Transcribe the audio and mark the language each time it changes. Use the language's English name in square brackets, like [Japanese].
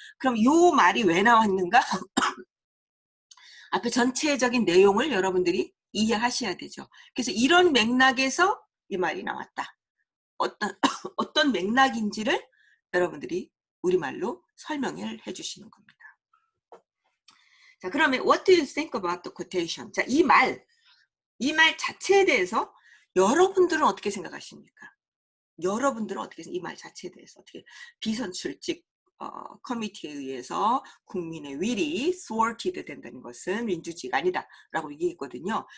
[Korean] 그럼 요 말이 왜 나왔는가? 앞에 전체적인 내용을 여러분들이 이해하셔야 되죠. 그래서 이런 맥락에서 이 말이 나왔다. 어떤 맥락인지를 여러분들이 우리말로 설명을 해주시는 겁니다. 자, 그러면 [English] what do you think about the quotation? [Korean] 자, 이 말 자체에 대해서 여러분들은 어떻게 생각하십니까? 여러분들은 어떻게 이 말 자체에 대해서 어떻게 비선출직 커미티에 의해서 국민의 will이 thwarted 된다는 것은 민주주의가 아니다 라고 얘기했거든요.